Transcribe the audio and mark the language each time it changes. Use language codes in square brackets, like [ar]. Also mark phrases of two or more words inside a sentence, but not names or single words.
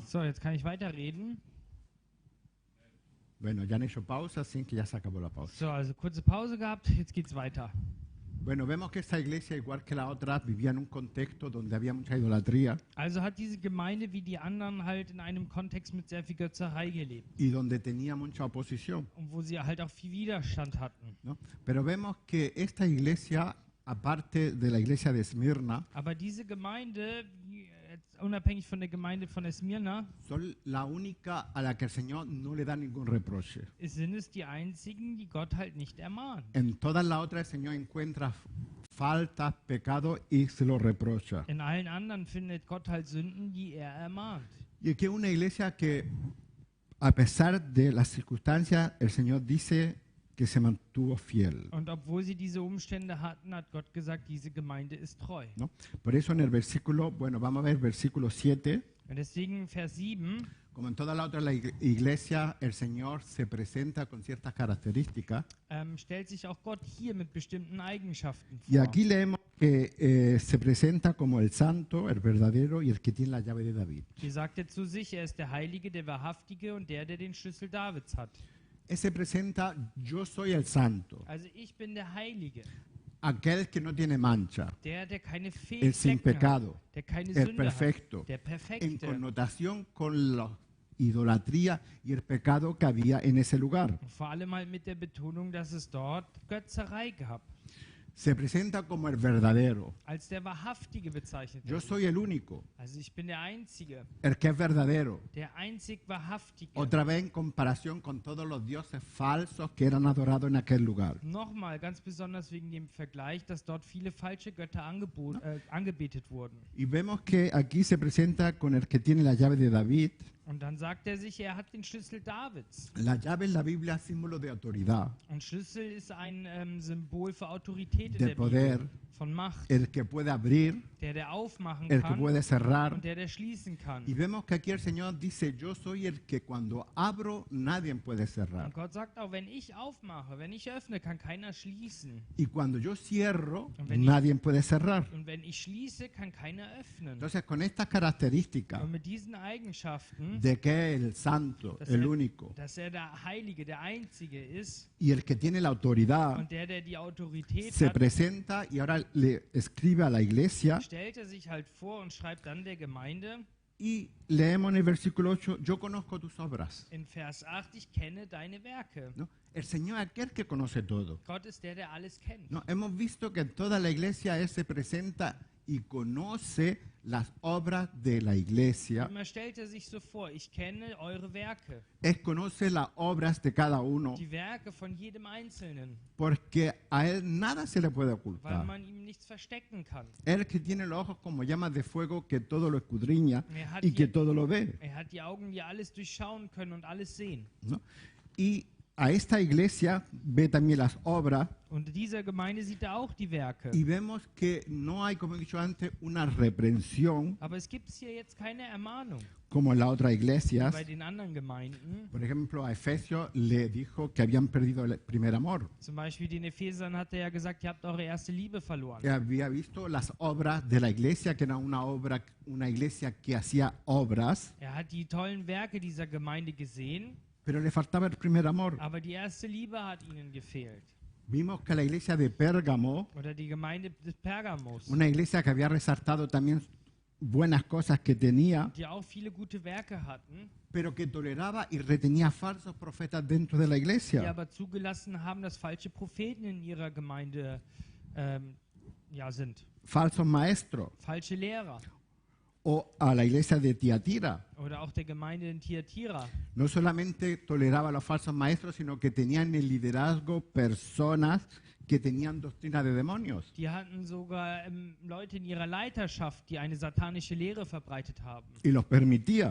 [de] So, jetzt kann ich weiterreden. [es] Bueno, ya han hecho pausa, así que ya se acabó la pausa. [de] So, also kurze Pause gehabt, jetzt geht's weiter. [es] Bueno, vemos que esta iglesia, igual que la otra, vivía en un contexto donde había mucha idolatría [de] Also hat diese Gemeinde wie die anderen halt in einem Kontext mit sehr viel Götzerei gelebt. [es] y donde tenía mucha oposición, [de] Und wo sie halt auch viel Widerstand hatten. [es] ¿no? Pero vemos que esta iglesia, aparte de la iglesia de Esmirna, [de] Aber diese Gemeinde, jetzt unabhängig von der Gemeinde von Esmirna, [es] son la única a la que el Señor no le da ningún reproche. [de] sind es die einzigen, die Gott halt nicht ermahnt. [es] En todas las otras el Señor encuentra faltas, pecados y se lo reprocha. [de] In allen anderen findet Gott halt Sünden, die er ermahnt. [es] Y aquí es una iglesia que, a pesar de las circunstancias, el Señor dice que se mantuvo fiel. [de] Und obwohl sie diese Umstände hatten, hat Gott gesagt, diese Gemeinde ist treu. [es] ¿No? Por eso en el versículo, bueno, vamos a ver versículo 7. [de] Und deswegen Vers 7, [es] Como en toda la otra iglesia, el Señor se presenta con ciertas características. [de] stellt sich auch Gott hier mit bestimmten Eigenschaften [es] Y [de] vor. [es] aquí leemos que se presenta como el santo, el verdadero y el que tiene la llave de David. [de] Hier sagt er zu sich, er ist der Heilige, der Wahrhaftige und der den Schlüssel Davids hat. [es] Él se presenta, yo soy el santo, [de] Also ich bin der Heilige, [es] aquel que no tiene mancha, [de] der keine [es] el sin [de] Fehlflecken [es] pecado, [de] hat, der keine [es] el [de] Sünde [es] perfecto, [de] hat, der [es] en [de] Perfekte. [es] connotación con la idolatría y el pecado que había en ese lugar. [de] Und vor allem halt mit der Betonung, dass es dort Götzerei gab. [es] Se presenta como el verdadero. [de] Als der Wahrhaftige bezeichnet [es] Yo [de] er. [es] soy el único, [de] Also ich bin der Einzige, [es] el que es verdadero. [de] der einzig Wahrhaftige. [es] Otra vez en comparación con todos los dioses falsos que eran adorados en aquel lugar. [de] Nochmal, ganz besonders wegen dem Vergleich, dass dort viele falsche Götter angebetet wurden. [es] Y vemos que aquí se presenta con el que tiene la llave de David. [de] Und dann sagt er sich, er hat den Schlüssel Davids. [es] La llave en la Biblia es símbolo de autoridad, [de] Und Schlüssel ist ein Symbol für Autorität in [es] de [de] der [es] poder, [de] Bibel, von Macht, [es] el que puede abrir, [de] der aufmachen [es] el que [de] kann [es] puede cerrar. [de] und der schließen kann. [es] Y vemos que aquí el Señor dice, yo soy el que cuando abro nadie puede cerrar. [de] Und Gott sagt auch, wenn ich aufmache, wenn ich öffne, kann keiner schließen. [es] Y cuando yo cierro, [de] Wenn ich- [es] nadie puede cerrar. [de] Und wenn ich schließe, kann keiner öffnen. [es] Entonces, con estas características [de] Und mit diesen Eigenschaften, [es] de que es el santo, el único, [de] dass er der Heilige, der Einzige ist [es] y el que tiene la autoridad, [de] und der die Autorität [es] se [de] hat, [es] presenta y ahora le escribe a la iglesia [de] stellt er sich halt vor und schreibt dann der Gemeinde [es] y leemos en el versículo 8, yo conozco tus obras. [de] in Vers 8, ich kenne deine Werke. [es] ¿No? El Señor es aquel que conoce todo. [de] Gott ist der alles kennt. [es] ¿No? Hemos visto que en toda la iglesia Él se presenta y conoce las obras de la iglesia. [de] Immer stellt er sich so vor, ich kenne eure Werke, [es] Él conoce las obras de cada uno [de] die Werke von jedem Einzelnen, [es] porque a Él nada se le puede [de] weil [es] ocultar. [de] man ihm nichts verstecken kann. [es] Él que tiene los ojos como llamas de fuego que todo lo escudriña [de] Er hat [es] y que [de] die- [es] todo lo ve. [de] Er hat die Augen, die alles durchschauen können und alles sehen. [es] ¿No? Y a esta iglesia ve también las obras [de] Und dieser Gemeinde sieht er auch die Werke. [es] y vemos que no hay, como he dicho antes, una reprensión [de] Aber es gibt hier jetzt keine Ermahnung [es] como en las otras [de] wie [es] iglesias. [de] bei den anderen Gemeinden. [es] Por ejemplo, a Efesios le dijo que habían perdido el primer amor. [de] Zum Beispiel den Ephesern hat er ja gesagt, ihr habt eure erste Liebe verloren. [es] Que había visto las obras de la iglesia, que era una iglesia que hacía obras, [de] Er hat die tollen Werke dieser Gemeinde gesehen, [es] pero le faltaba el primer amor. [de] aber die erste Liebe hat ihnen gefehlt. [es] Vimos que la iglesia de Pérgamo, [de] Oder die Gemeinde des Pergamos, [es] una iglesia que había resaltado también buenas cosas que tenía, [de] die auch viele gute Werke hatten, [es] pero que toleraba y retenía falsos profetas dentro de la [de] die [es] iglesia. [de] aber zugelassen haben, dass falsche Propheten in ihrer Gemeinde sind. [es] Falsos maestros. [de] Falsche Lehrer. [es] O a la iglesia de Tiatira. [de] Oder auch der Gemeinde in Thyatira. [es] No solamente toleraba a los falsos maestros, sino que tenían en el liderazgo personas que tenían doctrina de demonios. [de] Die hatten sogar Leute in ihrer Leiterschaft, die eine satanische Lehre verbreitet haben. [es] Y los permitía.